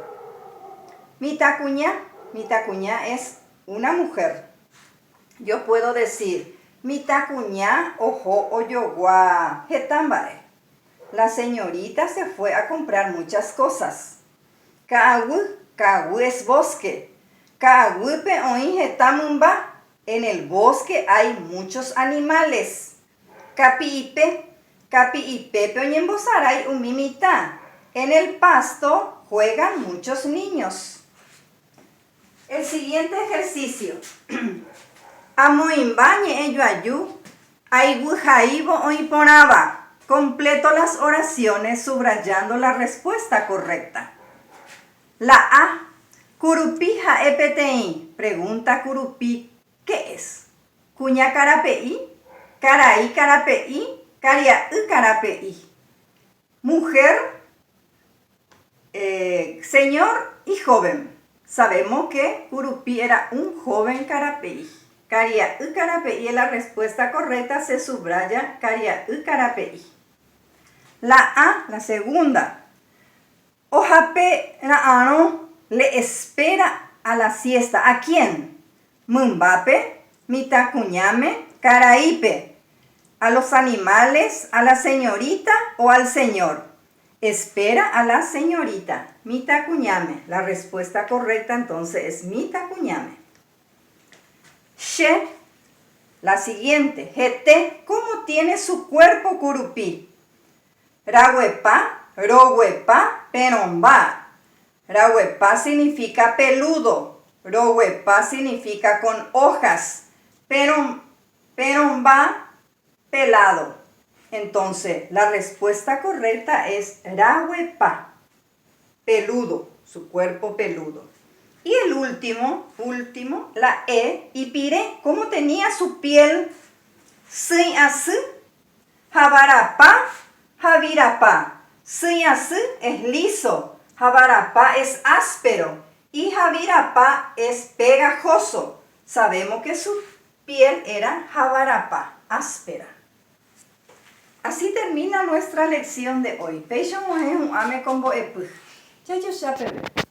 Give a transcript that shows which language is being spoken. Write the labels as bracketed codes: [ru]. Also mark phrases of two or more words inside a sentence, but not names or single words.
[es] Mitakuña es una mujer. Yo puedo decir: [gn] Mitakuña ojo oyogua hetambae. [es] La señorita se fue a comprar muchas cosas. Ka'aguy es bosque. [gn] Ka'aguype oĩ hetamymba. [es] En el bosque hay muchos animales. [gn] Kapi'ipe oñembosarai umi mitã. [es] En el pasto juegan muchos niños. El siguiente ejercicio. [gn] Amoĩmba ñe'ẽjoaju aiguihaívo oĩporãva. [es] Completo las oraciones subrayando la respuesta correcta. La A. Curupí ha'epetei. Pregunta Curupí: ¿qué es? [gn] Kuña karape'i, karai karape'i, karia'y karape'i. [es] Mujer, señor y joven. Sabemos que Curupí era un joven karape'i. [gn] Karia'y karape'i [es] es la respuesta correcta, se subraya [gn] karia'y karape'i. [es] La A, la segunda. [gn] Ohape ra'ãrõ [es] le espera a la siesta. ¿A quién? [gn] Mymbape, mitakuñáme, karaípe. [es] ¿A los animales, a la señorita o al señor? Espera a la señorita, mitakuñáme. La respuesta correcta entonces es mitakuñáme. She, la siguiente. Jete, ¿cómo tiene su cuerpo Curupí? [gn] Rahuepa, rohuepa, peromba. [es] Rahuepa significa peludo. Rohuepa significa con hojas. Peromba, pelado. Entonces, la respuesta correcta es rahuepa, peludo, su cuerpo peludo. Y el último, la E, ipire, ¿cómo tenía su piel? [gn] Sy asy, javarapá, javirapá. Sy asy [es] es liso, javarapá es áspero y javirapá es pegajoso. Sabemos que su piel era javarapá, áspera. Así termina nuestra lección de hoy.